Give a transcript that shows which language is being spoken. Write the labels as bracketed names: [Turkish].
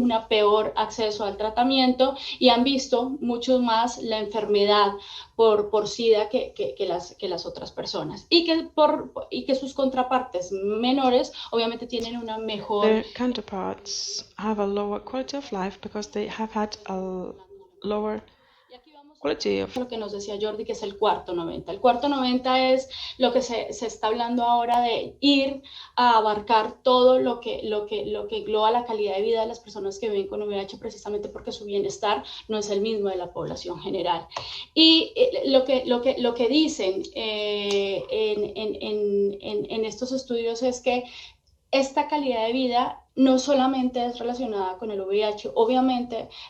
[Spanish] peor acceso al tratamiento, y han visto mucho más la enfermedad por SIDA que las otras personas, y que sus contrapartes menores obviamente tienen una mejor... [English] Their counterparts have a lower quality of life because they have had a lower quality of... [Spanish] Lo que nos decía Jordi, que es el cuarto 90. El cuarto 90 es lo que se está hablando ahora, de ir a abarcar todo lo que engloba la calidad de vida de las personas que viven con VIH, precisamente porque su bienestar no es el mismo de la población general. Y lo que dicen en estos estudios es que esta calidad de vida no solamente es relacionada con el VIH, obviamente